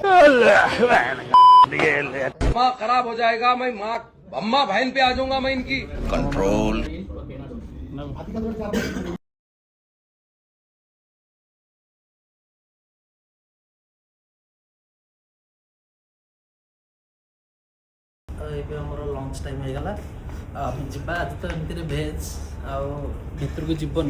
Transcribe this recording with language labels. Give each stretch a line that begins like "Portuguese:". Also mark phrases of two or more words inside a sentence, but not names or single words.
Hindi: दिमाग खराब हो जाएगा, मैं माँ अम्मा बहन पे आ जाऊंगा मैं इनकी। कंट्रोल।
Odia: ଏବେ ଆମର
English: lunch time
Odia: ହେଇଗଲା ଆମେ ଯିବା ଆଜି ତ ଏମିତିରେ ଭେଜ୍ ଆଉ ଭିତରକୁ ଯିବନି